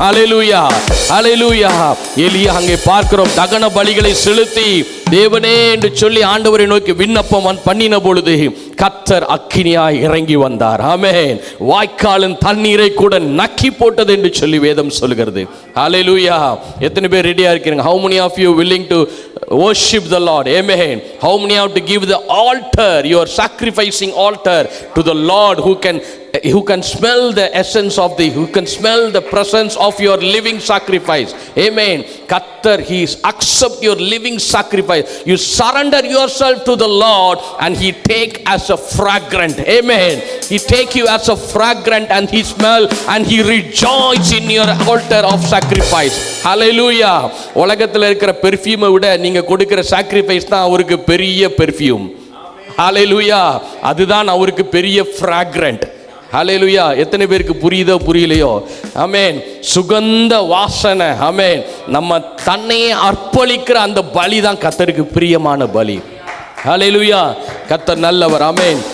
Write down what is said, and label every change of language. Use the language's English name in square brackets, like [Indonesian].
[Tamil] ஹல்லேலூயா, ஹல்லேலூயா. எலியா அங்கே பார்க்கிறோம், தகன பலிகளை செலுத்தி தேவனே என்று சொல்லி ஆண்டவரை நோக்கி விண்ணப்பம் பண்ணின பொழுது கர்த்தர் அக்கினியாய் இறங்கி வந்தார். ஆமென். வாய்க்காலின் தண்ணீரை கூட நக்கி போட்டது என்று சொல்லி வேதம் சொல்கிறது. ஹல்லேலூயா. எத்தனை பேர் ரெடியா இருக்கிறீங்க? [English] How many of you willing to worship the Lord? Amen. How many have to give the altar, your sacrificing altar to the Lord, who can smell the essence of who can smell the presence of your living sacrifice? Amen. Kaftar, he accept your living sacrifice. You surrender yourself to the Lord and he take as a fragrant. Amen. He take you as a fragrant and he smell and he rejoice in your altar of sacrifice. Hallelujah. [Tamil] உலகத்தில் இருக்கிற பெர்ஃப்யூமை விட நீங்க கொடுக்கிற sacrifice தான் அவருக்கு பெரிய perfume. ஹல்லேலூயா. அதுதான் அவருக்கு பெரிய ஃப்ராக்ரண்ட். ஹல்லேலூயா. எத்தனை பேருக்கு புரியுதோ புரியலையோ? ஆமென். சுகந்த வாசனை. ஆமென். நம்ம தன்னையே அர்ப்பணிக்கிற அந்த பலி தான் கர்த்தருக்கு பிரியமான பலி. ஹல்லேலூயா. கர்த்தர் நல்லவர். ஆமென்.